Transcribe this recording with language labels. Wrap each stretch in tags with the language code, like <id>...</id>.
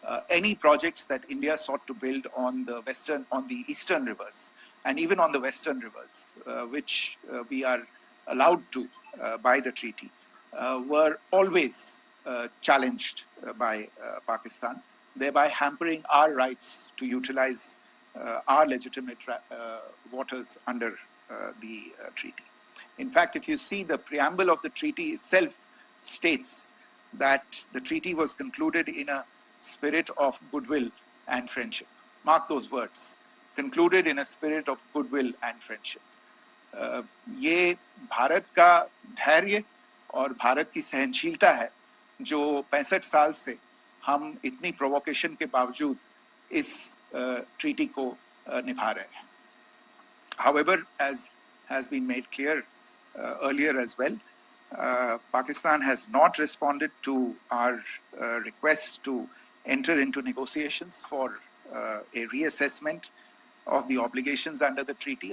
<en>Any projects that India sought to build on the eastern rivers and even on the western rivers, which we are allowed to by the treaty, were always challenged by Pakistan, thereby hampering our rights to utilize our legitimate waters under the treaty. In fact, if you see, the preamble of the treaty itself states that the treaty was concluded in a spirit of goodwill and friendship. Mark those words, concluded in a spirit of goodwill and friendship.</en> <hi>ये भारत का धैर्य और भारत की सहनशीलता है जो 65 साल से हम इतनी प्रोवोकेशन के बावजूद इस ट्रीटी को निभा रहे हैं.</hi> <en>However, as has been made clear earlier as well, Pakistan has not responded to our requests to enter into negotiations for a reassessment of the obligations under the treaty.</en>